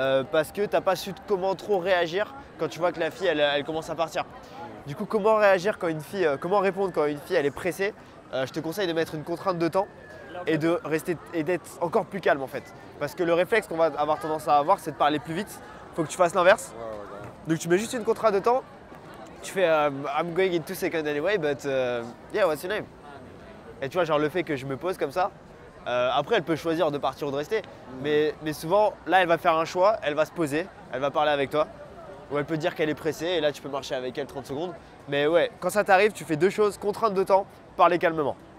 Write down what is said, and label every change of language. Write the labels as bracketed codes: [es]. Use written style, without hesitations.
[fr] Parce que t'as pas su comment trop réagir quand tu vois que la fille, elle commence à partir. Du coup, comment réagir quand une fille, comment répondre quand une fille, elle est pressée? Je te conseille de mettre une contrainte de temps et de rester et d'être encore plus calme en fait. Parce que le réflexe qu'on va avoir tendance à avoir, c'est de parler plus vite. Faut que tu fasses l'inverse. Donc tu mets juste une contrainte de temps. Tu fais [en] I'm going in 2 seconds anyway, but yeah, what's your name? [fr] Et tu vois, genre le fait que je me pose comme ça. Après, elle peut choisir de partir ou de rester. Mais souvent, là, elle va faire un choix, elle va se poser, elle va parler avec toi. Ou elle peut dire qu'elle est pressée et là, tu peux marcher avec elle 30 secondes. Mais ouais, quand ça t'arrive, tu fais 2 choses, contrainte de temps, parler calmement.